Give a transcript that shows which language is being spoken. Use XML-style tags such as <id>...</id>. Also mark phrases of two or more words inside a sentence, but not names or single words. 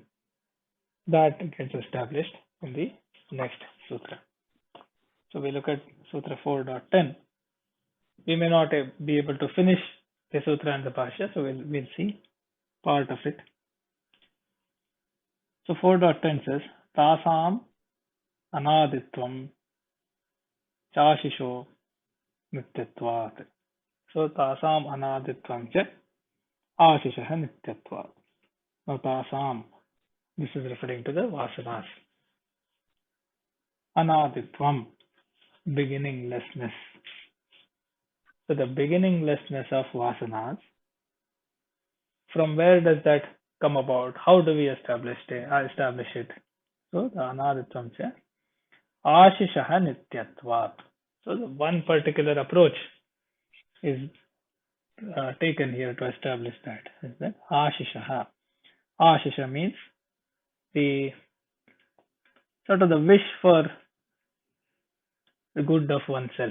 <en>That gets established in the next sutra. So we look at Sutra 4.10. We may not be able to finish the sutra and the bhashya, so we'll see part of it. So 4.10 says,</en> <sa>anāditvaṃ, cāśiṣo, nityatvāt. So tāsāmanāditvaṃ ca āshiṣah nityatvāt.</sa> <en>Now tāsām, this is referring to the vasanas. Anāditvaṃ, beginninglessness. So the beginninglessness of vasanas, from where does that come about? How do we establish it? So the</en> <sa>anāditvaṃ ca āshiṣah nityatvāt.</sa> <en>So the one particular approach is taken here to establish that. Is that āshiṣah? Āshiṣa means the sort of the wish for the good of oneself.</en>